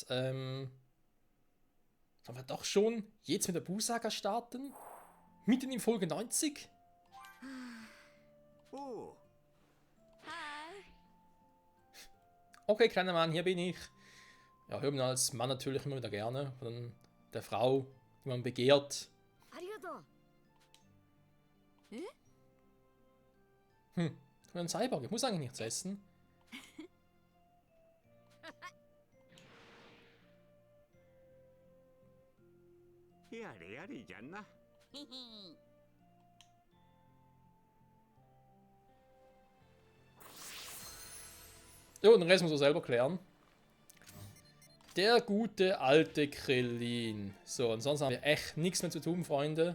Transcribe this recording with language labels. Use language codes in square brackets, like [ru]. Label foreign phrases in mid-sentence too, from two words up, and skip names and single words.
[de] Sollen wir doch schon jetzt mit der Buu-Saga starten? Mitten in Folge 90? Oh, Hi. Okay, kleiner Mann, hier bin ich. Ja, hört man als Mann natürlich immer wieder gerne. Von der Frau, die man begehrt. [ja] ありがとう。 [de] Ich bin ein Cyborg, ich muss eigentlich nichts essen. [ja] やれやれじゃんな。 [de] Jo, den Rest muss er selber klären. Der gute alte Krillin. So, ansonsten haben wir echt nichts mehr zu tun, Freunde.